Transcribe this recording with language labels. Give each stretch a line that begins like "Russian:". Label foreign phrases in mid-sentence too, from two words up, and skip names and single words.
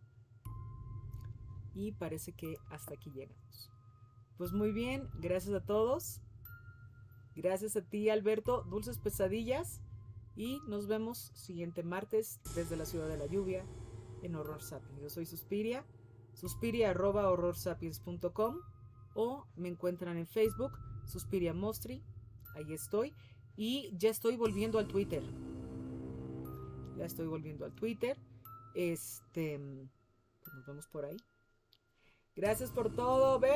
Spanish: Y parece que hasta aquí llegamos. Pues muy bien, gracias a todos. Gracias a ti, Alberto. Dulces pesadillas. Y nos vemos siguiente martes desde la ciudad de la lluvia en Horror Sapiens. Yo soy Suspiria. Suspiria@horrorsapiens.com o me encuentran en Facebook, Suspiria Mostri. Ahí estoy. Y ya estoy volviendo al Twitter. Ya estoy volviendo al Twitter. Pues nos vemos por ahí. Gracias por todo.